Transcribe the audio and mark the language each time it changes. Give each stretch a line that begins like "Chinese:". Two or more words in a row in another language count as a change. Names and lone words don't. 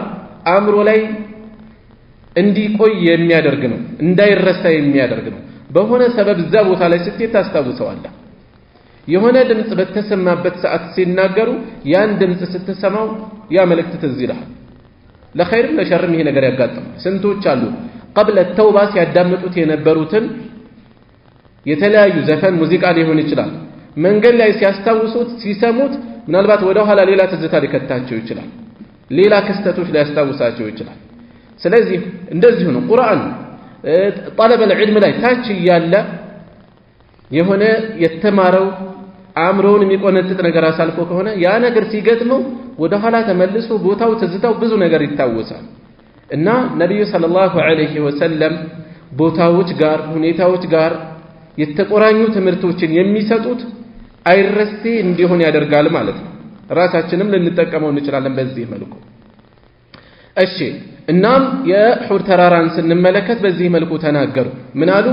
Amharic: አእምሮ ላይ እንዲቆይ የሚያደርግ ነው፣ እንዳይረሳ የሚያደርግ ነው። በሆነ ሰበብ እዛ ቦታ ላይ ስትሄድ ታስታውሰዋለህ። የሆነ ድምጽ በተሰማበት ሰዓት ሲናገሩ ያን ድምጽ ስትሰማው ያ መልእክት ትዝ ይልሃል። ለኸይርም ለሸርም ይሄ ነገር ያጋጥማል። ስንቶች አሉ
Arabic: قبل التوبة
Amharic: ሲያዳምጡት የነበሩትን የተለያዩ ዘፈን ሙዚቃ ሊሆን ይችላል መንገድ ላይ ሲያስታውሱት ሲሰሙት ምናልባት ወደ ኋላ ሌላ ትዝታ ሊከታቸው ይችላል፣ ሌላ ክስተቶች ሊያስታውሳቸው ይችላል። ስለዚህ እንደዚሁ ነው ቁርአን
Arabic: طلب العلم
Amharic: ላይ ታች ያለ የሆነ የተማረው አእምሮውን የሚቆነጥጥ ነገር አሳልፎ ከሆነ ያ ነገር ሲገጥመው ወደ ኋላ ተመልሶ ቦታው ትዝታው ብዙ ነገር ይታወሳል። እና ነብዩ
Arabic: صلى الله عليه وسلم
Amharic: ቦታዎች ጋር ሁኔታዎች ጋር የተቆራኙ ትምህርቶችን የሚሰጡት አይረሴ እንዲሆን ያደርጋል ማለት ነው። ራሳችንም ልንጠቀመው እንችላለን በዚህ መልኩ። እሺ እናም የኡሑድ ተራራን ስንመለከት በዚህ መልኩ ተናገሩ። ምን አሉ?